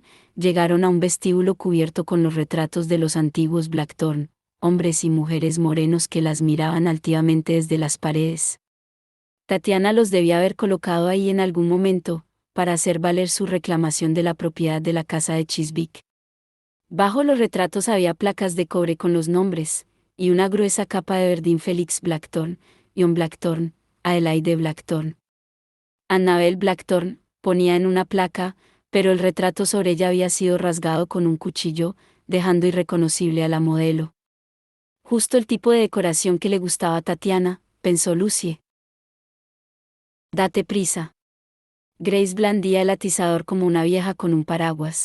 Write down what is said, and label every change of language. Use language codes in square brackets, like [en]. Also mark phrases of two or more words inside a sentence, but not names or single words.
[es] Llegaron a un vestíbulo cubierto con los retratos de los antiguos Blackthorne, hombres y mujeres morenos que las miraban altivamente desde las paredes. Tatiana los debía haber colocado ahí en algún momento, para hacer valer su reclamación de la propiedad de la casa de Chiswick. Bajo los retratos había placas de cobre con los nombres, y una gruesa capa de verdín: Felix Blackthorne, John Blackthorne, Adelaide Blackthorne. Annabel Blackthorne, ponía en una placa, pero el retrato sobre ella había sido rasgado con un cuchillo, dejando irreconocible a la modelo. Justo el tipo de decoración que le gustaba a Tatiana, pensó Lucie. Date prisa. Grace blandía el atizador como una vieja con un paraguas.